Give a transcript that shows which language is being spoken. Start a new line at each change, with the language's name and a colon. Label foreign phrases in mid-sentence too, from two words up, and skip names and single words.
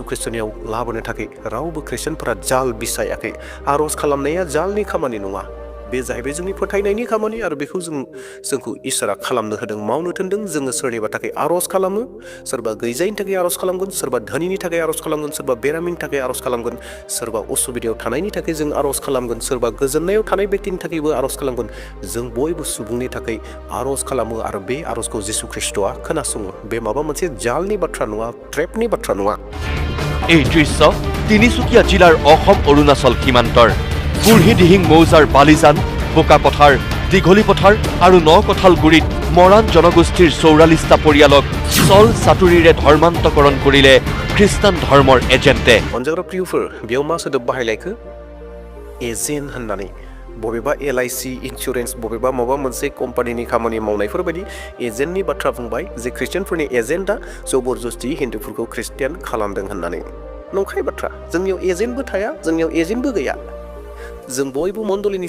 Bodo: ख्रिस्ट'नियाव लाबोनो थाखाय रावबो ख्रिस्टियानफोरा जाल बिसायाखै आर'ज खालामनाया जालनि खामानि नङा बे जाहैबाय जोंनि फोथायनायनि खामानि आरो बेखौ जोंखौ इसोरा खालामनो होदों मावनो थिनदों जोङो सोरनिबा थाखाय आर'ज खालामो सोरबा गैजायिनि थाखाय आर'ज खालामगोन सोरबा धोनिनि थाखाय आर'ज खालामगोन सोरबा बेरामिनि थाखाय आर'ज खालामगोन सोरबा असुबिदायाव थानायनि थाखाय जों आर'ज खालामगोन सोरबा गोजोननायाव थानाय बेक्तिनि थाखायबो आर'ज खालामगोन जों बयबो सुबुंनि थाखाय आर'ज खालामो आरो बे आर'जखौ जिसु ख्रिस्ट'आ खोनासङो बे माबा मोनसे जालनि बाथ्रा नङा ट्रेपनि बाथ्रा नङा
Assamese: এই দৃশ্য তিনিচুকীয়া জিলাৰ অসম অৰুণাচল সীমান্তৰ বুঢ়ীদিহিং মৌজাৰ বালিজান বোকাপথাৰ দীঘলী পথাৰ আৰু নকঠালগুৰিত মৰাণ জনগোষ্ঠীৰ 44টা পৰিয়ালক চল চাতুৰিৰে ধৰ্মান্তকৰণ কৰিলে খ্ৰীষ্টান ধৰ্মৰ এজেণ্টে
Bodo: अनजाग्रा प्रियफोर बेयाव मा सोदोब बाहायलायखो एजेन्ट होननानै बबेबा LIC इन्सुरेन्स बबेबा माबा मोनसे कम्पानिनि खामानि मावनायफोर बायदि एजेन्टनि बाथ्रा बुंबाय जे ख्रिस्टियानफोरनि एजेन्टआ जबरदस्ति हिन्दुफोरखौ ख्रिस्टियान खालामदों होननानै नंखाय बाथ्रा जोंनियाव एजेन्टबो थाया जोंनियाव एजेन्टबो गैया जों बयबो मण्डलिनि